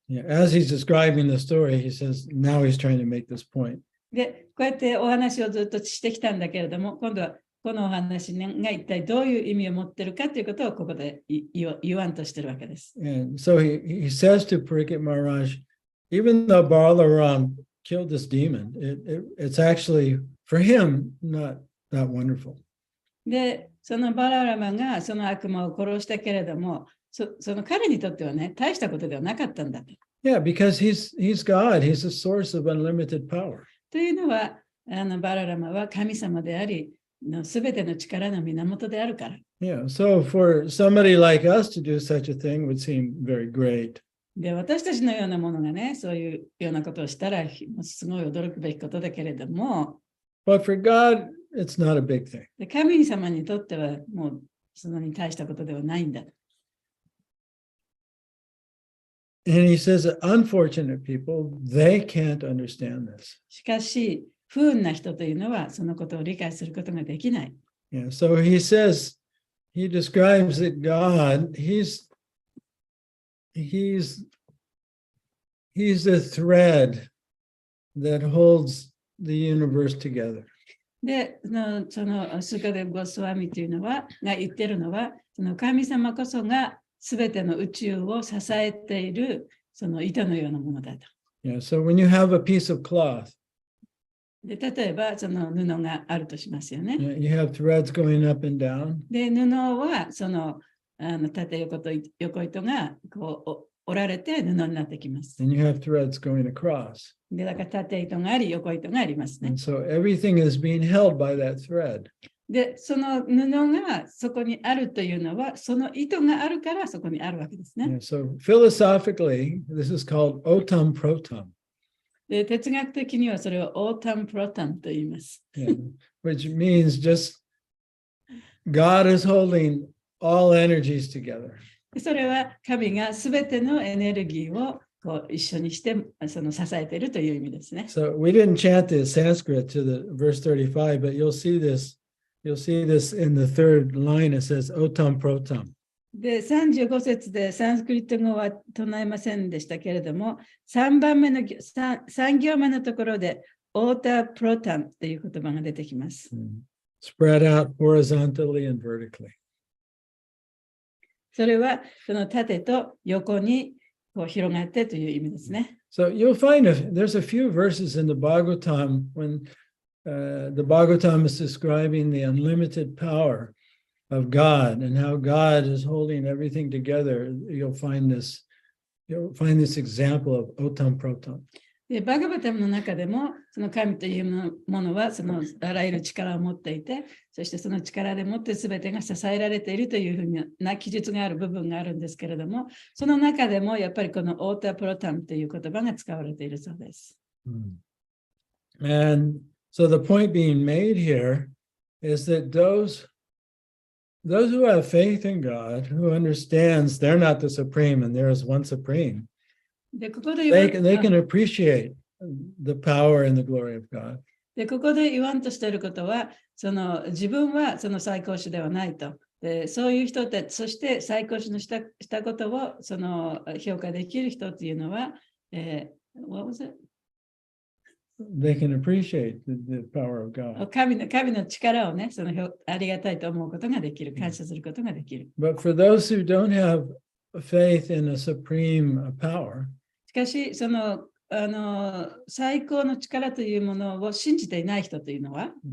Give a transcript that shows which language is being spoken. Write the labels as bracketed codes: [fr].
[en] Yeah, as he's describing the story, he says, now he's trying to make this point. [ja] で、こうやってお話をずっとしてきたんだけれども、今度はこのお話が一体どういう意味を持っているかということをここで言わんとしてるわけです。 [en] And so he says to Parikshit Maharaj, even though Balaram killed this demon, it's actually, for him, not that wonderful. [ja] で、そのバララマがその悪魔を殺したけれども、その彼にとってはね、大したことではなかったんだと。 [en] Yeah, because he's God. He's a source of unlimited power. [ja] というのは、バララマは神様であり、すべての力の源であるから。 [en] Yeah, so for somebody like us to do such a thing would seem very great. [ja] で、私たちのようなものがね、そういうようなことをしたら、すごい驚くべきことだけれども、 [en] But for God, it's not a big thing. [ja] で神様にとってはもうそんなに大したことではないんだ。 [en] And he says that unfortunate people, they can't understand this. [ja] しかし、不運な人というのはそのことを理解することができない。 [en] Yeah, so he says, he describes that God, he's the thread that holds the universe together. [ja] で、そのスカデブ・ゴスワミというのは、が言ってるのは、その神様こそがすべての宇宙を支えているその糸のようなものだと。 [en] Yeah, so when you have a piece of cloth, [ja] で、例えばその布があるとしますよね。 [en] you have threads going up and down. [ja] で、布はその縦横と横糸がこう折られて布になってきます。 [en] And you have threads going across. [ja] で、だから縦糸があり、横糸がありますね。 [en] And so everything is being held by that thread. [ja] で、その布がそこにあるというのは、その糸があるからそこにあるわけですね。 [en] Yeah, so philosophically, this is called otam protam. [ja] で、哲学的にはそれをオータム・プロタムと言います。 [en] Yeah, which means just God is holding all energies together. [ja] それは神がすべてのエネルギーをこう一緒にしてその支えているという意味ですね。 [en] So we didn't chant the Sanskrit to the verse 35, but you'll see this in the third line. It says otam protam. [ja] で、35節でサンスクリット語は唱えませんでしたけれども、3行目のところで、オータプロタンという言葉が出てきます。 [en] Spread out horizontally and vertically. [ja] それは、その縦と横にこう広がってという意味ですね。 [en] So you'll find there's a few verses in the Bhagavatam when the Bhagavatam is describing the unlimited power of God and how God is holding everything together. You'll find this example of Otam Protam. [ja] でバガバタムの中でも、その神というものはそのあらゆる力を持っていて、そしてその力でもって全てが支えられているというふうな記述がある部分があるんですけれども、その中でもやっぱりこのオータプロタムという言葉が使われているそうです。 [en] And so the point being made here is that those who have faith in God, who understands they're not the supreme and there is one supreme, they can appreciate the power and the glory of God. [ja] でここで言わんとしていることは、その自分はその最高主ではないと。でそういう人たち、そして最高主のしたことをその評価できる人というのは、 [en] what was it? They can appreciate the power of God. [ja] 神の力をね、そのありがたいと思うことができる、感謝することができる。 [en] But for those who don't have faith in a supreme power, [ja] しかし、その最高の力というものを信じていない人というのは、